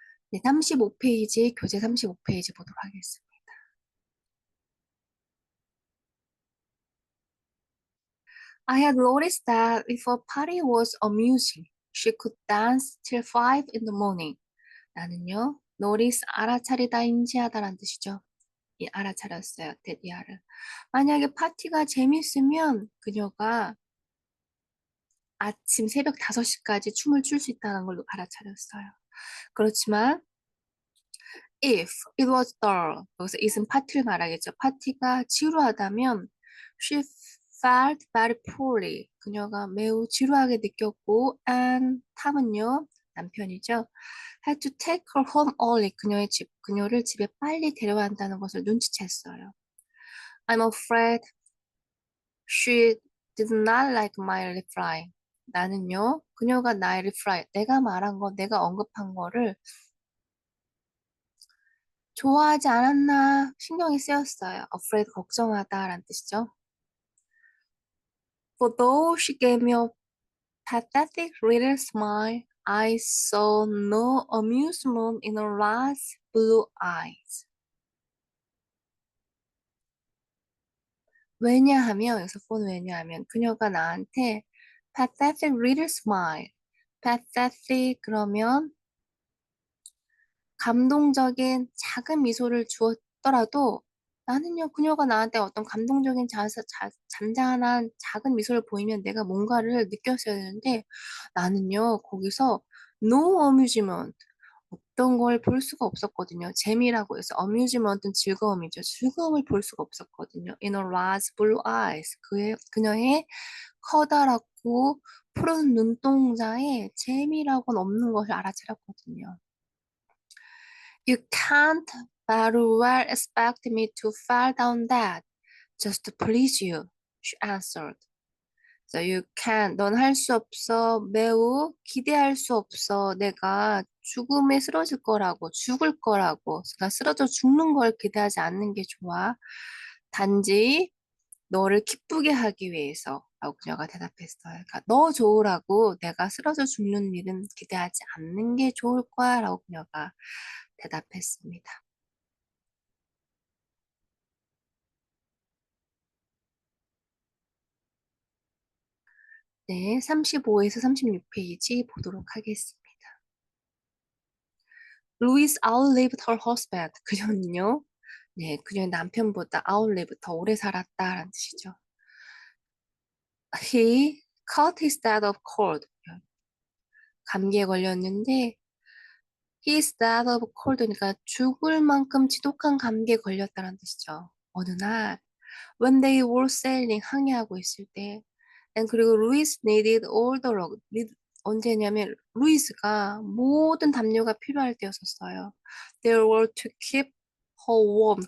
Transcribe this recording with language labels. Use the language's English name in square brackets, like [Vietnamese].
[Korean] 네, 35페이지 교재 35페이지 보도록 하겠습니다. [English] I had noticed that if a party was amusing, she could dance till 5 in the morning. [Korean] 나는요, notice 알아차리다 인지하다라는 뜻이죠. 이 알아차렸어요. 데디아를. 만약에 파티가 재밌으면 그녀가 아침 새벽 5시까지 춤을 출 수 있다는 걸 알아차렸어요. 그렇지만 [English] if it was dull, [Korean] 여기서 is은 파티를 말하겠죠. 파티가 지루하다면 [English] she felt very poorly. [Korean] 그녀가 매우 지루하게 느꼈고 and 탐은요, 남편이죠. [English] had to take her home early. [Korean] 그녀를 집에 빨리 데려야 한다는 것을 눈치챘어요. [English] I'm afraid she did not like my reply. [Korean] 나는요, 그녀가 나의 reply, 내가 말한 거, 내가 언급한 거를 좋아하지 않았나 신경이 쓰였어요. afraid 걱정하다라는 뜻이죠. [English] For though she gave me a pathetic little smile, I saw no amusement in her large blue eyes. [Korean] 왜냐하면 여기서 for 왜냐하면 그녀가 나한테 [English] pathetic little smile, [Korean] pathetic 그러면 감동적인 작은 미소를 주었더라도 나는요, 그녀가 나한테 어떤 감동적인 잔잔한 작은 미소를 보이면 내가 뭔가를 느꼈어야 되는데 나는요, 거기서 no amusement, 어떤 걸 볼 수가 없었거든요. 재미라고 해서 amusement은 즐거움이죠. 즐거움을 볼 수가 없었거든요. [English] In her large blue eyes, [Korean] 그녀의 커다랗고 푸른 눈동자에 재미라고는 없는 것을 알아차렸거든요. [English] You can't very well expect me to fall down that just to please you, she answered. So you can, [Korean] 넌 할 수 없어. 매우 기대할 수 없어. 내가 죽음에 쓰러질 거라고, 죽을 거라고. 그러니까 쓰러져 죽는 걸 기대하지 않는 게 좋아. 단지 너를 기쁘게 하기 위해서. 라고 그녀가 대답했어요. 그러니까 너 좋으라고 내가 쓰러져 죽는 일은 기대하지 않는 게 좋을 거야. 라고 그녀가 대답했습니다. 네, 35에서 36페이지 보도록 하겠습니다. [English] Louise outlived her husband. [Korean] 그녀는요, 네, 그녀의 남편보다 outlive, 더 오래 살았다라는 뜻이죠. [English] He caught his death of cold. [Korean] 감기에 걸렸는데, [English] his death of cold, [Korean] 그러니까 죽을 만큼 지독한 감기에 걸렸다는 뜻이죠. 어느 날, [English] when they were sailing, [Korean] 항해하고 있을 때, and 그리고 [English] Louis needed all the lug. [Korean] 언제냐면 루이스가 모든 담요가 필요할 때였었어요. [English] They were to keep her warm.